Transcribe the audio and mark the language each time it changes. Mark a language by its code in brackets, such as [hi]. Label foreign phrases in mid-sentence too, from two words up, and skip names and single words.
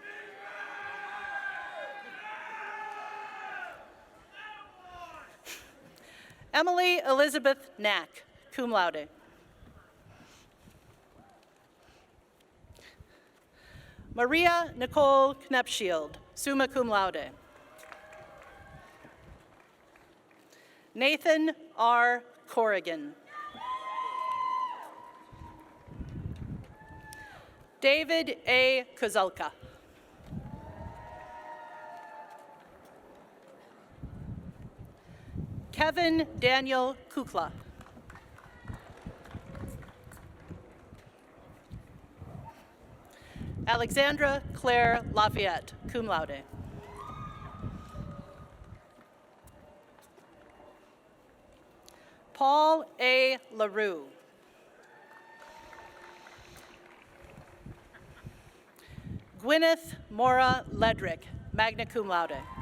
[en] Emily Elizabeth Knack, [la] cum laude. [en] Maria Nicole Knepschild, [la] summa cum laude. [en] Nathan R. Corrigan. David A. Kozulka. Kevin Daniel Kukla. Alexandra Claire Lafayette, [la] cum laude. [en] Paul A. LaRue. Gwyneth Mora Ledrick, [la] magna cum laude.